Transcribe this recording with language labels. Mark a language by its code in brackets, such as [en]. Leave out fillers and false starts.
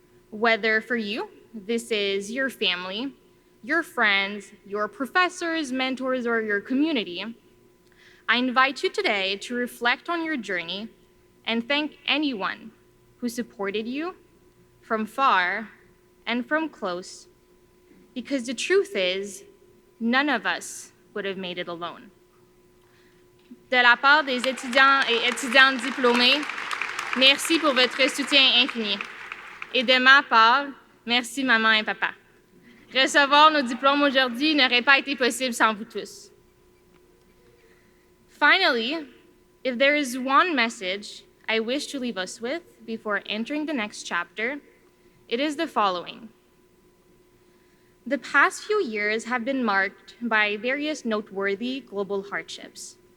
[en] Whether for you, this is your family, your friends, your professors, mentors, or your community, I invite you today to reflect on your journey and thank anyone who supported you from far and from close, because the truth is, none of us would have made it alone. [fr] De la part des étudiants et étudiantes diplômés, merci pour votre soutien infini. Et de ma part, merci maman et papa. Recevoir nos diplômes aujourd'hui n'aurait pas été possible sans vous tous. [en] Finally, if there is one message I wish to leave us with before entering the next chapter, it is the following. The past few years have been marked by various noteworthy global hardships.